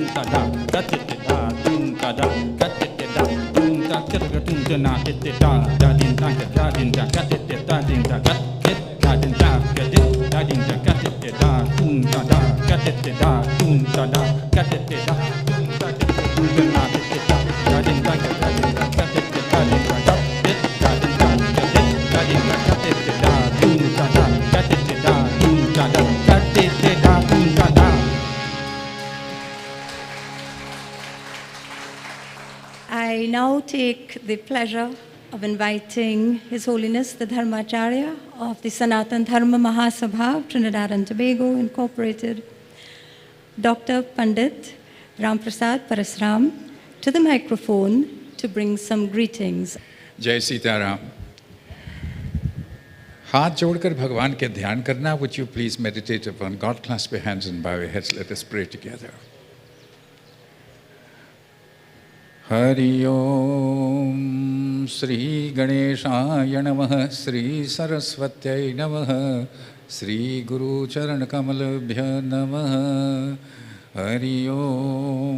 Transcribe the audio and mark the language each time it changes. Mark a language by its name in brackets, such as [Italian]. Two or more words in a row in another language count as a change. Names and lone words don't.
[English] da ka dit dit da tun da ka dit dit da tun da tun tun na dit dit da din da ka dit dit da din da ka dit da din da ka dit da din da ka dit dit da tun da ka dit dit da tun da ka dit dit da tun da tun na dit dit da din da ka dit da ka dit dit da din da ka dit da din da ka dit da din da ka dit dit da tun da ka dit dit da tun da ka dit dit da tun da. I now take the pleasure of inviting His Holiness the Dharmacharya of the Sanatan Dharma Mahasabha of Trinidad and Tobago Incorporated, Dr. Pandit Ramprasad Parasram, to the microphone to bring some greetings. [Hindi] जय सीताराम. हाथ जोड़कर भगवान के ध्यान करना. [English] Would you please meditate upon God? Clasp your hands and bow your heads. Let us pray together. [Sanskrit] हरि ओम श्री गणेशाय नमः. श्री सरस्वत्यै नमः. श्री गुरु चरण कमलभ्य नमः. हरि ओम.